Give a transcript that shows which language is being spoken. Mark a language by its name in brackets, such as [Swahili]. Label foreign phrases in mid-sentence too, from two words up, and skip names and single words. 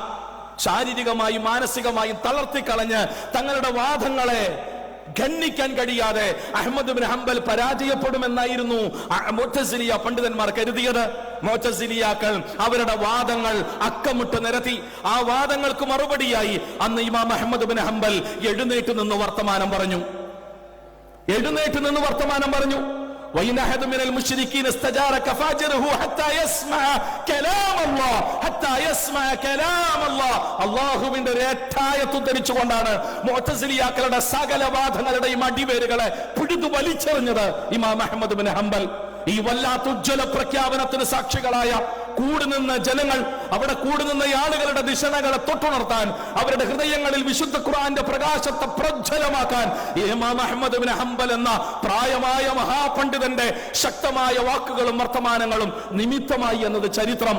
[Malayalam] ശാരീരികമായും മാനസികമായും തളർത്തിക്കളഞ്ഞ് തങ്ങളുടെ വാദങ്ങളെ ഖണ്ഡിക്കാൻ കഴിയാതെ അഹ്മദ് ബിൻ ഹംബൽ പരാജയപ്പെടുമെന്നായിരുന്നു മുഅ്തസിലിയ പണ്ഡിതന്മാർ കരുതിയത്. മുഅ്തസിലിയാക്കൾ അവരുടെ വാദങ്ങൾ അക്കമിട്ട് നിരത്തി. ആ വാദങ്ങൾക്ക് മറുപടിയായി അന്ന് ഇമാം അഹ്മദ് ബിൻ ഹംബൽ എഴുന്നേറ്റ് നിന്ന് വർത്തമാനം പറഞ്ഞു. [Arabic] وإن أحد من المشركين استجارك فاجره حتى يسمع كلام الله حتى يسمع كلام الله. [Malayalam] അല്ലാഹുവിന്റെ ഒരേറ്റായത്ത് ഉദ്ധരിച്ചുകൊണ്ടാണ് മുഅ്തസിലിയാക്കളുടെ സകല വാദങ്ങളുടെയും അടിവേരുകളെ പിടിതു വലിച്ചെറിഞ്ഞത് ഇമാം അഹ്മദ് ബിൻ ഹംബൽ. ഈ വല്ലാത്ത ഉജ്ജ്വല പ്രഖ്യാപനത്തിന് സാക്ഷികളായ കൂടുനിന്ന ജനങ്ങൾ, അവിടെ കൂടുനിന്ന ആളുകളുടെ ദിശകളെ തൊട്ടുണർത്താൻ, അവരുടെ ഹൃദയങ്ങളിൽ വിശുദ്ധ ഖുർആന്റെ പ്രകാശത്തെ പ്രജ്വലമാക്കാൻ ഇമാം അഹ്മദ് ബിൻ ഹംബൽ എന്ന പ്രായമായ മഹാപണ്ഡിതന്റെ ശക്തമായ വാക്കുകളും വർത്തമാനങ്ങളും നിമിത്തമായി എന്നത് ചരിത്രം.